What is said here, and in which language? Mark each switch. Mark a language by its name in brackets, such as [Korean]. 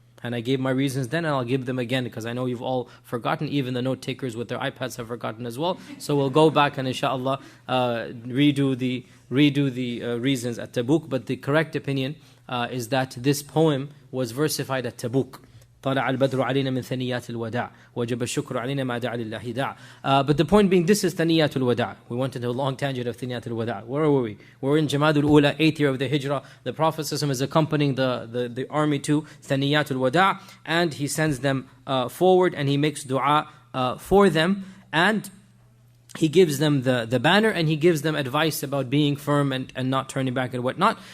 [English] And I gave my reasons then, and I'll give them again, because I know you've all forgotten. Even the note takers with their iPads have forgotten as well. So we'll go back and inshallah redo the reasons at Tabuk. But the correct opinion is that this poem was versified at Tabuk. [Arabic] طلع البدر علينا من ثنيات الوداع وجب الشكر علينا ما دعا لله داع. [English] But the point being, this is ثنيات الوداع. We went into a long tangent of ثنيات الوداع. Where were we? We're in Jamadul Ula, 8th year of the Hijrah. The Prophet ﷺ is accompanying the army to ثنيات الوداع, and he sends them forward and he makes dua for them, and he gives them the banner, and he gives them advice about being firm and not turning back and whatnot.